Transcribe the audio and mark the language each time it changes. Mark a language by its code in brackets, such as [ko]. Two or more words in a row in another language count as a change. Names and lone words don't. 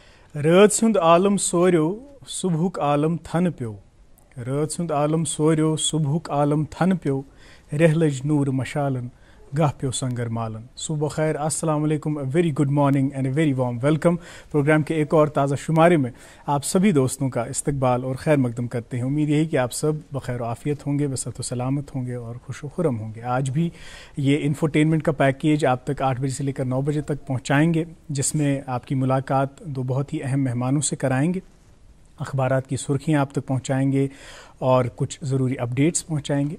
[ks] رٲژ ہُنٛد عالم سوریو صبحُک عالم تھنہٕ پیوٚو رٲژ ہُنٛد عالم سوریو صبحُک عالم تھنہٕ پیوٚو رٮ۪ہہ لٔج نوٗر مشالن گاہ پیو سنگر مالن. [ur] صبح بخیر, [ar] السلام علیکم, [en] very good morning and a very warm welcome. [ur] پروگرام کے ایک اور تازہ شمارے میں آپ سبھی دوستوں کا استقبال اور خیر مقدم کرتے ہیں. امید یہی کہ آپ سب بخیر و عافیت ہوں گے, بصحت و سلامت ہوں گے اور خوش و خرم ہوں گے. آج بھی یہ انفوٹینمنٹ کا پیکیج آپ تک 8 بجے سے لے کر 9 بجے تک پہنچائیں گے, جس میں آپ کی ملاقات دو بہت ہی اہم مہمانوں سے کرائیں گے, اخبارات کی سرخیاں آپ تک پہنچائیں گے اور کچھ ضروری اپڈیٹس پہنچائیں گے.